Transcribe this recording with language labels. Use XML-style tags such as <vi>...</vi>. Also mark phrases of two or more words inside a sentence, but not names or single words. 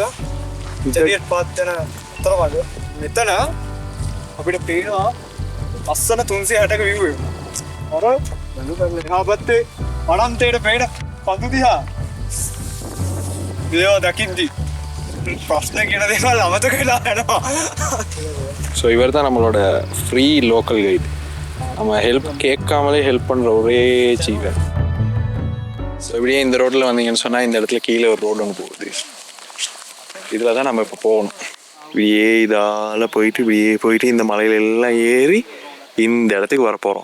<si>චරියට් පාත් යන අතරමඟ මෙතන අපිට පේනවා ලස්සන 360ක view එක. අර එහා පැත්තේ අනන්තයට පේන පඳු දිහා. ඒවා දකිද්දි ප්‍රශ්න කියන දේවල් අමතක වෙලා යනවා.</si> <ta>ஸோ இவர் தான் நம்மளோட</ta> <en>free local guide.</en> <ta>நம்ம ஹெல்ப் கேட்காமலே ஹெல்ப் பண்ணுற ஒரே சீவர். ஸோ இப்படியே இந்த ரோட்டில் வந்தீங்கன்னு சொன்னால் இந்த இடத்துல கீழே ஒரு ரோடு ஒன்று போகுது. இதில் தான் நம்ம இப்போ போகணும். இப்படியே இதால் போயிட்டு இப்படியே போயிட்டு இந்த மலையில எல்லாம் ஏறி இந்த இடத்துக்கு வர போகிறோம்.</ta>